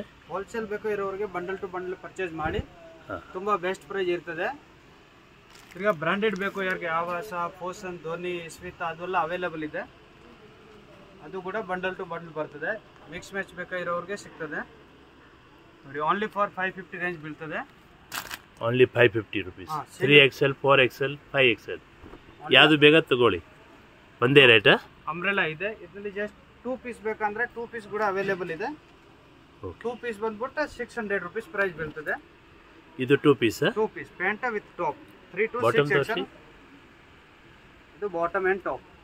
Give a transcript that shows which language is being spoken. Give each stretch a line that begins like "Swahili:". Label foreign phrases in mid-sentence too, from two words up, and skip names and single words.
Kannada: ಹೋಲ್ಸೇಲ್ ಬೇಕೋ ಇರೋರಿಗೆ
English: bundle to bundle purchase
Kannada: ಮಾಡಿ, ತುಂಬ
English: best price
Kannada: ಇರ್ತದೆ. ಈಗ ಬ್ರ್ಯಾಂಡೆಡ್ ಬೇಕು ಯಾರಿಗೆ, ಆವಾಸ, ಫೋಸನ್, ಧೋನಿ, ಸ್ಮಿತಾ ಅದೆಲ್ಲ ಅವೈಲೇಬಲ್ ಇದೆ. ಅದು ಕೂಡ
English: bundle to bundle
Kannada: ಬರ್ತದೆ.
English: mix match
Kannada: ಬೇಕಾಗಿರೋರಿಗೆ ಸಿಗ್ತದೆ ನೋಡಿ.
English: only for 550 range
Kannada: ಬೀಳ್ತದೆ.
English: Only 550 rupees.
Kannada: 3XL, 4XL, 5XL ಯಾವುದು ಬೇಕಾದ ತಗೊಳ್ಳಿ. ಒಂದೇ ರೇಟಾ? ಅಂಬ್ರೆಲಾ ಇದೆ. ಇದರಲ್ಲಿ
English: just 2 piece
Kannada: ಬೇಕಂದ್ರೆ 2 ಪೀಸ್ ಕೂಡ ಅವೈಲೇಬಲ್ ಇದೆ. 2 ಪೀಸ್ ಬಂದ್ಬಿಟ್ಟು
English: 600 rupees price
Kannada: ಬೀಳ್ತದೆ. ಇದು 2 ಪೀಸ್?
English: 2 piece pant with top. 3 to 6XL. ಇದು bottom and top.